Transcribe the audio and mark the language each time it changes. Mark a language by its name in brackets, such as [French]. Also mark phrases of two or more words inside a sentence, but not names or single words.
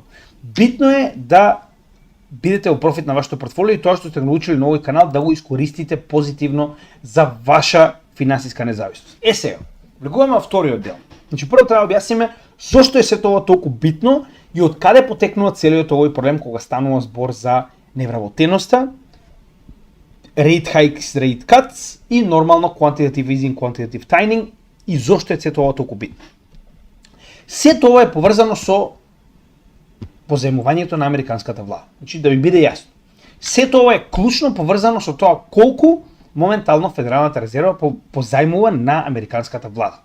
[Macedonian] Битно е да бидете во профит на вашето портфолио и тоа што сте научили на овој канал да го искористите позитивно за ваша финансиска независност. Сега, влегуваме во вториот дел. Значи, прво треба да објасниме зошто е се тоа толку битно и од каде потекнува целиот овој проблем кога станува збор за невработеноста, [English] rate hikes, rate cuts [Macedonian] и нормално [English] quantitative easing, quantitative tightening [Macedonian] и зошто е се тоа толку битно. Се тоа е поврзано со позајмувањето на американската влада. Значи, да ви биде јасно. Се тоа е клучно поврзано со тоа колку моментално Федералната резерва позајмува на американската влада.